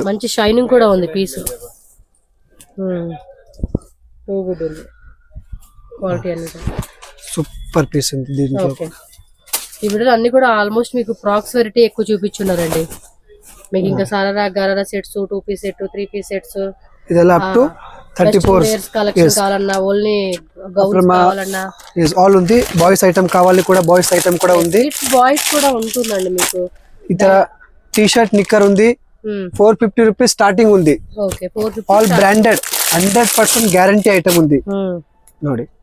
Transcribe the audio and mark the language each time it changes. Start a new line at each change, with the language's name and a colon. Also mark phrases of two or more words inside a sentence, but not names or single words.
Telugu: మంచి షైనింగ్ కూడా ఉంది పీస్. గుడ్ ఉంది క్వాలిటీ అనేది.
English: super piece
Telugu: ఉంది దీంట్లో. ఈ వీడియోలో అన్ని కూడా ఆల్మోస్ట్ మీకు
English: frocks variety
Telugu: ఎక్కువ చూపించున్నారండి. మీకు ఇంకా సారారా గరారా సెట్స్,
English: 2 piece set, 3 piece sets, ಇದೆಲ್ಲ up to 34
Telugu: కలెక్షన్ కావాలన్నా,
English: only gowns
Telugu: కావాలన్నా ఆల్ ఉంది.
English: boys item
Telugu: కావాలి కూడా,
English: boys item
Telugu: కూడా ఉంది. బాయ్స్ కూడా ఉంటుందండి మీకు. ఇతర
English: t shirt
Telugu: నిక్కర్ ఉంది.
English: 450 rupees starting
Telugu: ఉంది. ఓకే, 450.
English: all branded 100% guarantee item
Telugu: ఉంది ನೋಡಿ.